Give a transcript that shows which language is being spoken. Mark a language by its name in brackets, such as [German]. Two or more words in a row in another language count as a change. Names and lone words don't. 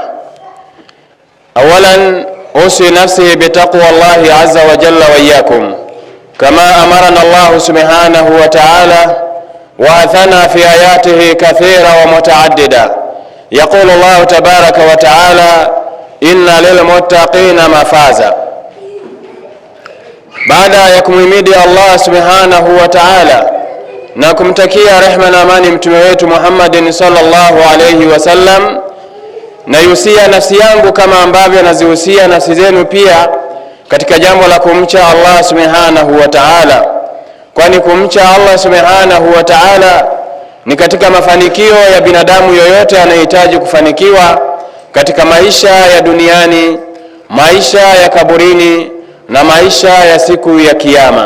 [Arabic] أولا، أوصي نفسي بتقوى الله عز وجل وإياكم، كما أمرنا الله سبحانه وتعالى وأثنى في آياته كثيرة ومتعددة. يقول الله تبارك وتعالى: إن للمتقين مفازا. [Swahili] Baada ya kumhimidi Allah [Arabic] سبحانه وتعالى [Swahili] na kumtakia rehema na amani mtume wetu Muhammadin [Arabic] صلى الله عليه وسلم, [Swahili] na yusia nafsi yangu kama ambavyo nazihusia nafsi zenu pia katika jambo la kumcha Allah [Arabic] سبحانه وتعالى, [Swahili] kwani kumcha Allah [Arabic] سبحانه وتعالى [Swahili] ni katika mafanikio ya binadamu yoyote anayehitaji kufanikiwa katika maisha ya duniani, maisha ya kaburini na maisha ya siku ya kiyama.